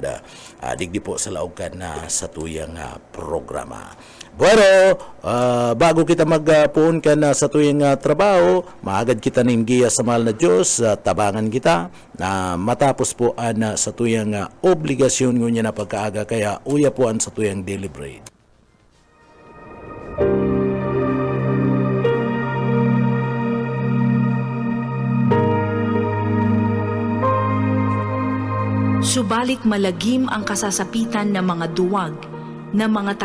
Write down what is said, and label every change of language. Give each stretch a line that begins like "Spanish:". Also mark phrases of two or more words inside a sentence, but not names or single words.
Bikol: Digdi po sa laukan na sa tuyang programa. Bueno, bago kita magpuon ka na sa tuyang trabaho, maagad kita ningiya sa mahal na Diyos, tabangan kita na matapos po sa tuyang obligasyon ngunya na pagkaaga, kaya uya po sa tuyang
English: daily bread.
Filipino: Subalit malagim ang kasasapitan ng mga duwag, ng mga